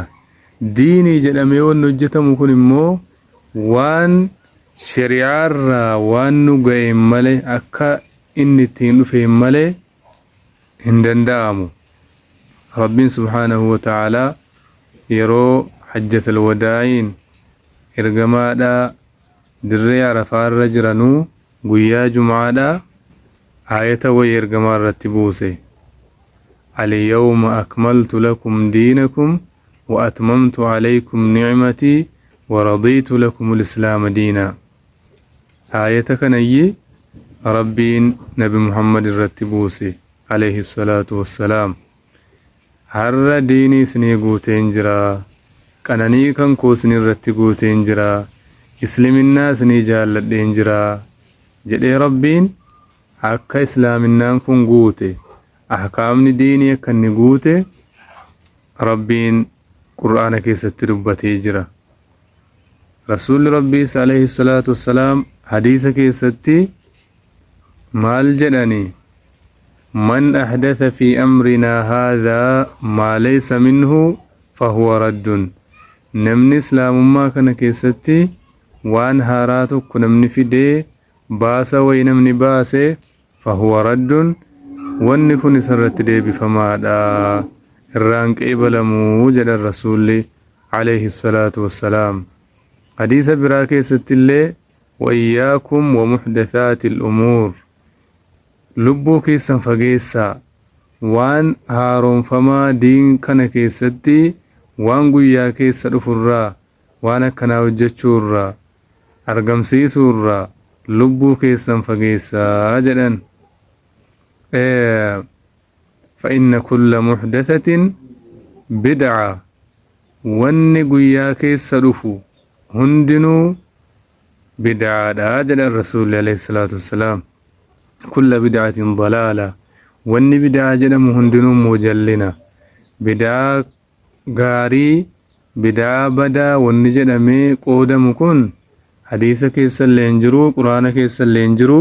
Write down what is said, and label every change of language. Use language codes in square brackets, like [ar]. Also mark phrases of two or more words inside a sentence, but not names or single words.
[om] Diinii jedhamee wanni hojjetamu kun immoo waan shari'aarraa waan nu ga'e malee akka inni ittiin dhufe malee hin danda'amu. Rabbiin [ar] سبحانه وتعالى [om] yeroo [ar] حجة الوداع [om] ergamaadhaa dirree Arafaarra jiranuu guyyaa Jum'aadhaa ayata wayii ergamaa irratti buuse. [ar] اليوم أكملت لكم دينكم وأتممت عليكم نعمتي ورضيت لكم الإسلام دينا. [om] Ayata kanayyi Rabbiin Nabi Muhammad irratti buuse [ar] عليه الصلاة والسلام. [om] Har'a diinii isinii guuteen jira. Qananii kan koo isinii irratti guuteen jira. Islaaminaa isinii jaalladheen jira jedhee Rabbiin akka islaaminaan kun guute ahkaamni diinii akka inni guute Rabbiin Qur'aana keessatti dubbatee jira. Rasuulli Rabbiis [ar] عليه الصلاة والسلام [om] hadiisa keessatti maal jedhani? [ar] من أحدث في أمرنا هذا ما ليس منه فهو رد. [om] Namni islaamummaa kana keessatti waan haaraa tokko namni fidee baasa wayi namni baase [ar] فهو رد, [om] wanni kun isarratti deebifamaadha, irraan qeebalamuu jedha Rasuulli [ar] عليه الصلاة والسلام. [om] Hadiisa biraa keessatti illee [ar] وإياكم ومحدثات الأمور, [om] lubbuu keessan fageessaa waan haaroonfamaa diin kana keessatti waan guyyaa keessa dhufurraa waan akkanaa hojjechuurraa argamsiisuurraa lubbuu keessan fageessaa jedhan. [ar] فإن كل محدثة بدعة، [om] wanni guyyaa keessa dhufu hundinuu bid'aadha jedha Rasuulli [ar] عليه الصلاة والسلام. كل بدعة ضلالة, [om] wanni bid'aa jedhamu hundinuu mujallina. Bid'aa gaarii bid'aa badaa wanni jedhamee qoodamu kun hadiisa keessa illee hin jiru, Qur'aana keessa illee hin jiru.